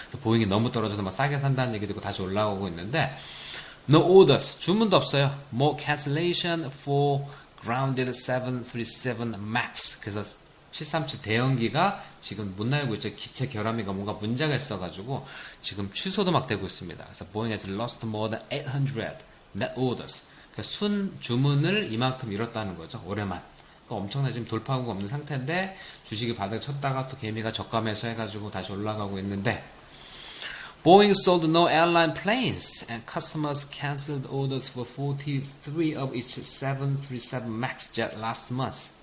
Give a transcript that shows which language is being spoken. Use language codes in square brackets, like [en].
[ko] 보잉이 너무 떨어져서 막 싸게 산다는 얘기도 있고 다시 올라오고 있는데 [en] no orders [ko] 주문도 없어요. [en] more cancellation for grounded 737 MAX [ko] 그래서 737 대형기가 지금 못 날고 있죠. 기체 결함이가 뭔가 문제가 있어가지고 지금 취소도 막 되고 있습니다. [en] 그래서 Boeing has lost more than 800 net orders. [ko] 그러니까 순 주문을 이만큼 잃었다는 거죠. 올해만. 그러니까 엄청나게 지금 돌파한 거 없는 상태인데 주식이 바닥 쳤다가 또 개미가 저가매수 해가지고 다시 올라가고 있는데 [en] Boeing sold no airline planes and customers canceled orders for 43 of each 737 MAX jet last month.